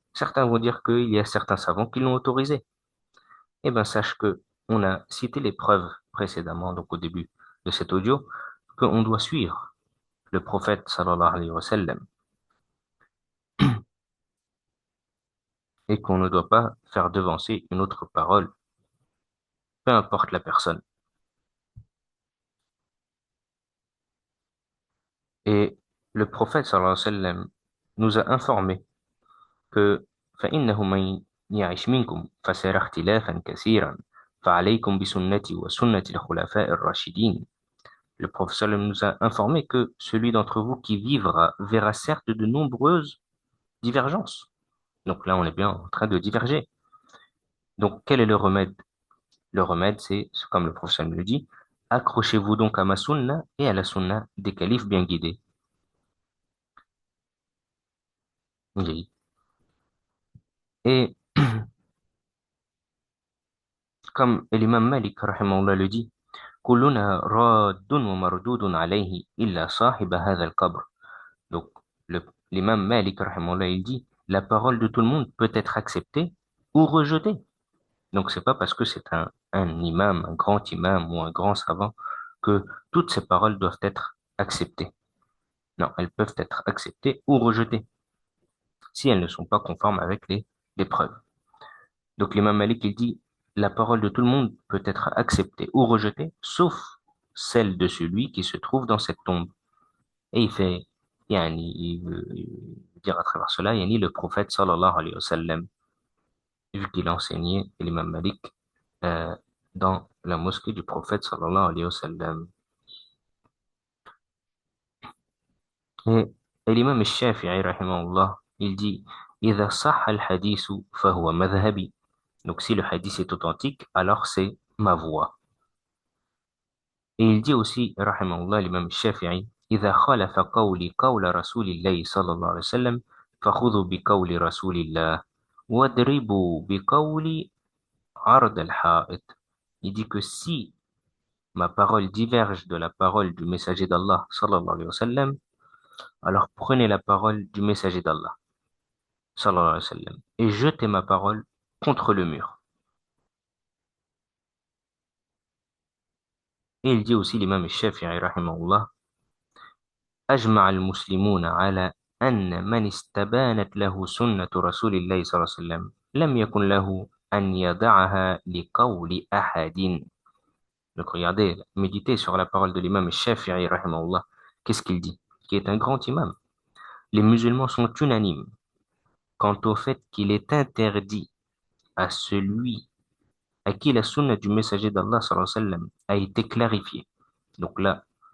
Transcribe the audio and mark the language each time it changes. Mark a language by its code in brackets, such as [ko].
[fr] Certains vont dire qu'il y a certains savants qui l'ont autorisé. Eh bien, sache que on a cité les preuves précédemment, donc au début de cet audio, qu'on doit suivre le prophète sallallahu alayhi wa sallam et qu'on ne doit pas faire devancer une autre parole, peu importe la personne. Et le prophète sallallahu alayhi wa sallam nous a informé que [ar] فإنه من يعش منكم فسيرى اختلافا كثيرا فعليكم بسنتي وسنة الخلفاء الراشدين. [fr] Le professeur nous a informé que celui d'entre vous qui vivra verra certes de nombreuses divergences. Donc là, on est bien en train de diverger. Donc, quel est le remède? Le remède, c'est, comme le professeur nous le dit, accrochez-vous donc à ma sunna et à la sunna des califes bien guidés. Oui. Et comme l'imam Malik, rahimahullah, le dit, [ar] كلنا راد ومردود عليه إلا صاحب هذا القبر. [fr] Donc, l'imam Malik, rahimahullah, il dit, la parole de tout le monde peut être acceptée ou rejetée. Donc, c'est pas parce que c'est un imam, un grand imam ou un grand savant que toutes ces paroles doivent être acceptées. Non, elles peuvent être acceptées ou rejetées si elles ne sont pas conformes avec les preuves. Donc, l'imam Malik, il dit, la parole de tout le monde peut être acceptée ou rejetée, sauf celle de celui qui se trouve dans cette tombe. Et il fait, il veut dire à travers cela, le prophète sallallahu alayhi wa sallam, vu qu'il a enseigné l'imam Malik euh, dans la mosquée du prophète sallallahu alayhi wa sallam. Et, et l'imam al-Shafi'i, rahimahullah, il dit, [ar] إذا صح الحديث فهو مذهبي. [fr] Donc si le hadith est authentique, alors c'est ma voix. Et il dit aussi, rahimahullah, l'imam al-Shafi'i, [ar] إذا خالف قولي قول رسول الله صلى الله عليه وسلم فخذوا بقول رسول الله واضربوا بقول عرض الحائط. [fr] Il dit que si ma parole diverge de la parole du messager d'Allah, sallallahu alayhi wa sallam, alors prenez la parole du messager d'Allah, sallallahu alayhi wa sallam, et jetez ma parole contre le mur. Et il dit aussi l'imam al-Shafi'i, rahimahullah, [ar] أجمع المسلمون على أن من استبانت له سنة رسول الله صلى الله عليه وسلم لم يكن له أن يدعها لقول أحد. [fr] Donc regardez, méditez sur la parole de l'imam al-Shafi'i, rahimahullah. Qu'est-ce qu'il dit? Qui est un grand imam. Les musulmans sont unanimes quant au fait qu'il est interdit à celui à qui la sunna du messager d'Allah sallallahu alayhi wa sallam a été clarifiée. Donc là,